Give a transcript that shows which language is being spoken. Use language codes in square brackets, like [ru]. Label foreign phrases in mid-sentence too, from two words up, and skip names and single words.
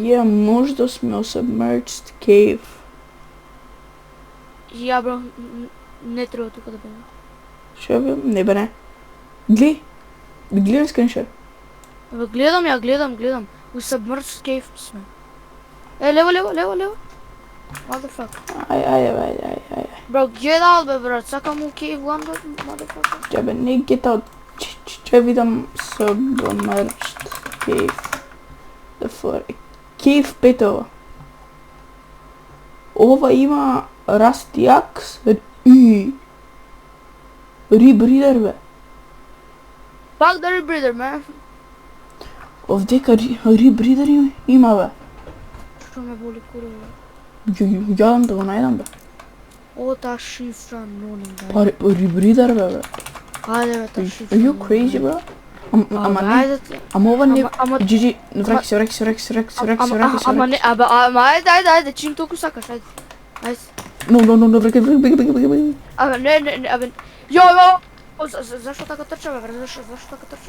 [mk] Ја, можда сме у Submerged Cave. Ја бро, не треба тука да бидеме. Шо бе? Не бе, не. Гледай скриншот. Еве гледам. У Submerged Cave сме. Лево. [en] Motherfucker. [mk] Ај. [en] Bro, get out, [mk] бе, брат. Сакам у Cave 1, motherfucker. Ја бе, не [en] get out. [mk] Че видам Submerged Cave. [en] The fuck. [mk] Cave 5 ова. Ова има Rusty Axe и Rebreather, бе. [en] Fuck the rebreather, man. [mk] Овдека Rebreather има, бе. Што ме боли кура, бе. Јадам да го најдам, бе. О, та шифра, ноним, бе. Па Rebreather, бе. Ајде, бе, та шифра. [en] Are you crazy, bro? [mk] Ама не. Ајде ти. Ама ова не. Ама- GG, враќи се. Ама не, ајде, чим толку сакаш, ајде. Ајде. No, враќи. Абе, не, Јо! Зашто така трча, бе, брат? Зашто така трча?